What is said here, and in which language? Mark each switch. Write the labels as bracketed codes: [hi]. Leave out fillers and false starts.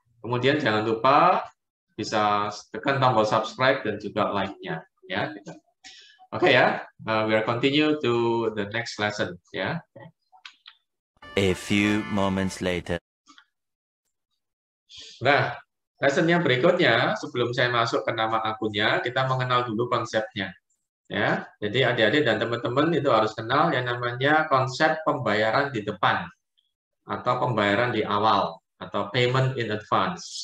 [id] Kemudian jangan lupa bisa tekan tombol subscribe dan juga like-nya, ya. [en] Oke ya, we are continue to the next lesson, ya. A few moments later. [id] Nah, lesson yang berikutnya, sebelum saya masuk ke nama akunnya, kita mengenal dulu konsepnya. Ya, jadi adik-adik dan teman-teman itu harus kenal yang namanya konsep pembayaran di depan atau pembayaran di awal atau payment in advance.